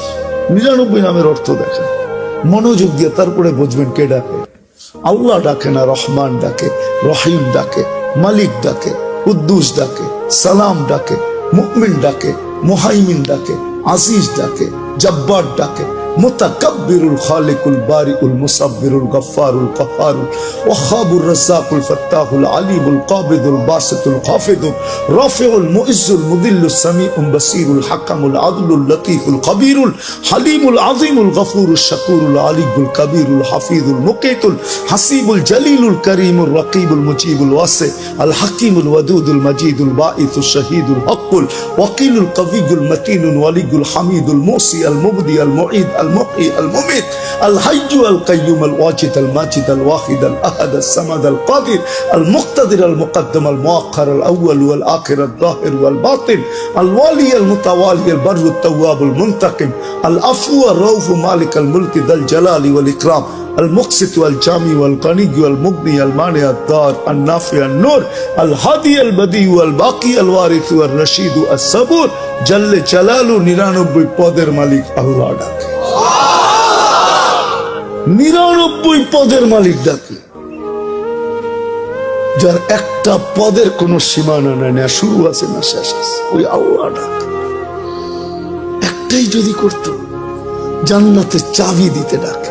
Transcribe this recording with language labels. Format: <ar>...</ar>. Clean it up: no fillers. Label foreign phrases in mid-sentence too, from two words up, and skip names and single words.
<bn>99 নামের অর্থ দেখেন, মনোযোগ দিয়ে, তারপরে বুঝবেন কে ডাকে। আল্লাহ ডাকে না, রহমান ডাকে, রহিম ডাকে, মালিক ডাকে, কুদ্দুস ডাকে, সালাম ডাকে, মুমিন ডাকে, মুহাইমিন ডাকে, আজিজ ডাকে, জব্বার ডাকে,</bn> <ar>المتكبر الخالق البارئ المصور الغفار القهار الوهاب الرزاق الفتاح العليم القابض الباسط الخافض الرافع المعز المذل السميع البصير الحكم العدل اللطيف الكبير الحليم العظيم الغفور الشكور العلي الكبير الحفيظ المقيت الحسيب الجليل الكريم الرقيب المجيب الواسع الحكيم الودود المجيد الباعث الشهيد الحق الوكيل القوي المتين الولي الحميد المحصي المبدئ المعيد المحيي المميت الحي القيوم الواجد الماجد الواحد الأحد الصمد القادر المقتدر المقدم المؤخر الأول والآخر الظاهر والباطن الوالي المتوالي البر التواب المنتقم العفو الرؤوف مالك الملك ذا الجلال والإكرام المقسط والجامع والغني والمغني المانع الضار النافع النور الهادي البديع والباقي الوارث والرشيد الصبور جل جلاله</ar> <bn>99 পদের মালিক আল্লাহ ডাকে। 99 পদের মালিক ডাকে, যার একটা পদের কোন সীমানা নাই, না শুরু আছে না শেষ আছে, ওই আল্লাহ ডাকে। একটাই যদি করতো, জান্নাতের চাবি দিতে ডাকে।</bn>